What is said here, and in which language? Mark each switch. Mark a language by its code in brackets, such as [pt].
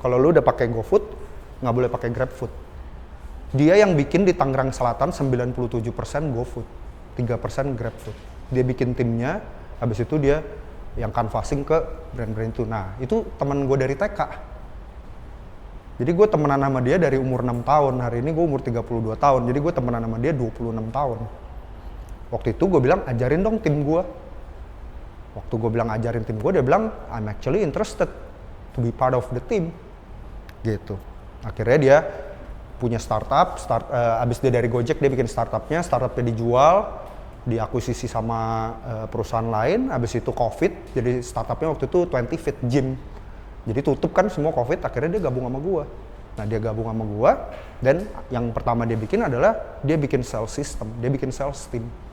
[id] Kalau lu udah pakai GoFood, nggak boleh pakai GrabFood. Dia yang bikin di Tangerang Selatan 97% GoFood, 3% GrabFood. Dia bikin timnya, habis itu dia yang canvassing ke brand-brand itu. Nah, itu teman gue dari TK. Jadi gue temenan sama dia dari umur 6 tahun, hari ini gue umur 32 tahun, jadi gue temenan sama dia 26 tahun. Waktu itu gue bilang, ajarin dong tim gue. Waktu gue bilang ajarin tim gue, dia bilang, [en] I'm actually interested to be part of the team. [id] Gitu. Akhirnya dia punya startup, abis dia dari Gojek dia bikin startupnya dijual, diakuisisi sama perusahaan lain, abis itu COVID, jadi startupnya waktu itu 20 Fit Gym. Jadi tutup kan semua COVID, akhirnya dia gabung sama gua. Nah dia gabung sama gua, dan yang pertama dia bikin adalah dia bikin sales system, dia bikin sales team.